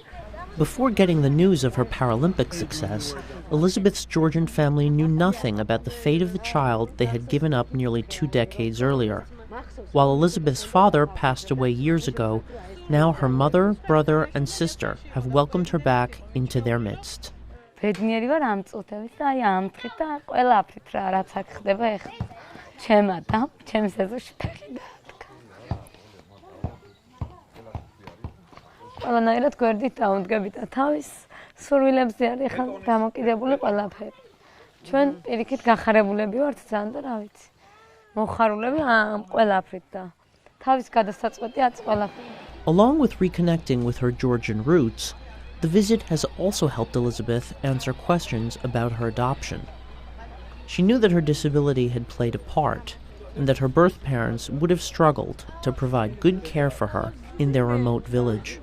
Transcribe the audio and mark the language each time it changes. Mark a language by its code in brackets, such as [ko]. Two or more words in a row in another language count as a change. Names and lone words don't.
[en] Before getting the news of her Paralympic success, Elizabeth's Georgian family knew nothing about the fate of the child they had given up nearly 2 decades earlier. While Elizabeth's father passed away years ago, now her mother, brother, and sister have welcomed her back into their midst. [ka] ყველანაირად გვერდით დაუნდგებით და თავის სურვილებზე არის ხან დამოკიდებული ყველაფერი. ჩვენ პირიქით გახარებულები ვართ ძალიან და რა ვიცი. მოხარულები ამ ყველაფრით და თავის გადასაწყვეტი აწ ყველაფერი. [en] Along with reconnecting with her Georgian roots, the visit has also helped Elizabeth answer questions about her adoption. She knew that her disability had played a part, and that her birth parents would have struggled to provide good care for her in their remote village.